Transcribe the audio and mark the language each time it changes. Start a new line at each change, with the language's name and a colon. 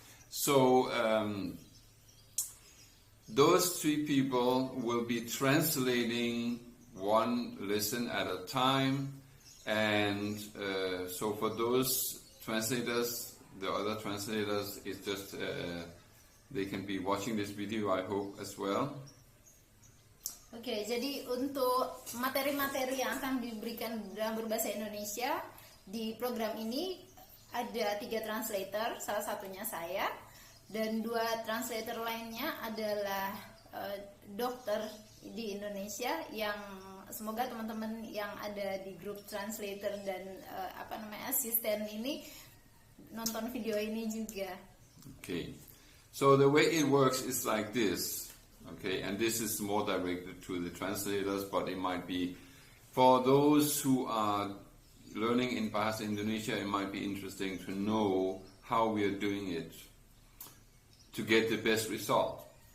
English: So those 3 people will be translating 1 lesson at a time, and so for those translators, the other translators is just they can be watching this video, I hope, as well.
Indonesian: Oke, jadi untuk materi-materi yang akan diberikan dalam berbahasa Indonesia di program ini ada 3 translator, salah satunya saya, dan 2 translator lainnya adalah dokter di Indonesia yang semoga teman-teman yang ada di grup translator dan asisten ini nonton video ini juga.
English: Okay, so the way it works is like this. Okay, and this is more directed to the translators, but it might be for those who are learning in Bahasa Indonesia, it might be interesting to know how we are doing it to get the best result.